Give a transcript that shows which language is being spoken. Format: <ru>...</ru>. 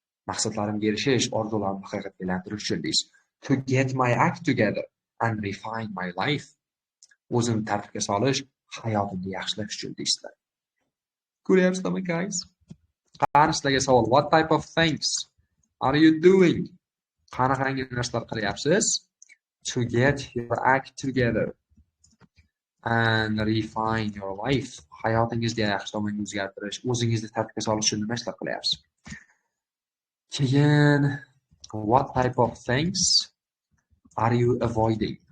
<uz>Maqsadlarimga erishish, orzularimni haqiqatga aylantirish uchun deysiz.</uz> <en>To get my act together and refine my life.</en> <uz>O'zimni tartibga solish, hayotimni yaxshilash uchun deysizlar. Ko'ryapsizlarmi, guys? Qani sizlarga savol.</uz> <en>What type of things are you doing?</en> <uz>Qanaqangi narsalar qilyapsiz?</uz> <en>To get your act together and refine your life.</en> <uz>Hayotingizni yaxshi tomonga o'zgartirish, o'zingizni tartibga solish uchun nima ishlar qilyapsiz?</uz> <en>Keyin, what type of things are you avoiding?</en>